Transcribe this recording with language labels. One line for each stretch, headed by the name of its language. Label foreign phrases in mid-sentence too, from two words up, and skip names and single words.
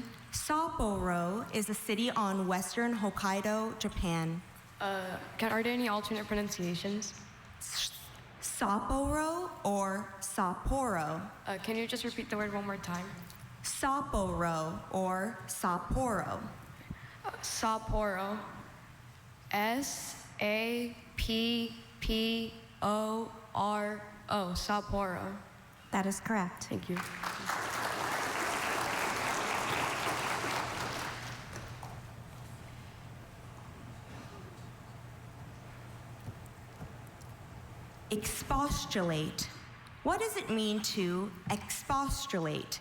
English: Sapporo is a city on western Hokkaido, Japan. Are there any alternate pronunciations? Sapporo or Sapporo? Can you just repeat the word one more time? Sapporo or Sapporo. Sapporo. S-A-P-P-O-R-O. Sapporo. That is correct. Thank you. Expostulate. What does it mean to expostulate?